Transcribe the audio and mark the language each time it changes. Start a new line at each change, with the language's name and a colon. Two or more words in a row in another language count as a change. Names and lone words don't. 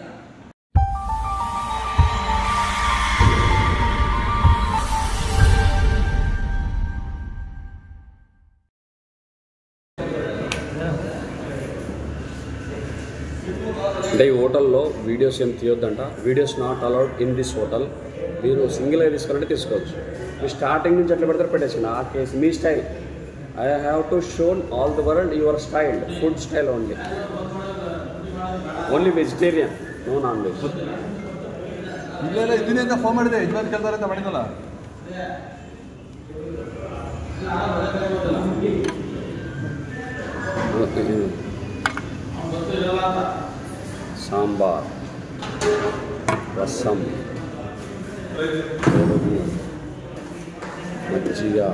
Telugu: అంటే ఈ హోటల్లో వీడియోస్ ఏం తీయొద్దంట.
English: videos not allowed in this hotel.
Telugu: మీరు సింగిల్గా తీసుకోవాలంటే తీసుకోవచ్చు. మీరు స్టార్టింగ్ నుంచి ఎట్లా పెడతారు పెట్టేసి. ఆ కేసు మీ స్టైల్.
English: I have to shown all the world your style, food style only. only vegetarian, no non veg.
Kannada: ಇದನ್ನಿಂದ ಫೋನ್ ಮಾಡಿದೆ, ಯಜಮಾನ್ ಕೇಳ್ತಾರೆ ಅಂತ ಮಾಡಿದ್ನಲ್ಲ.
Telugu: సాంబార్, రసం, మజ్జిగ.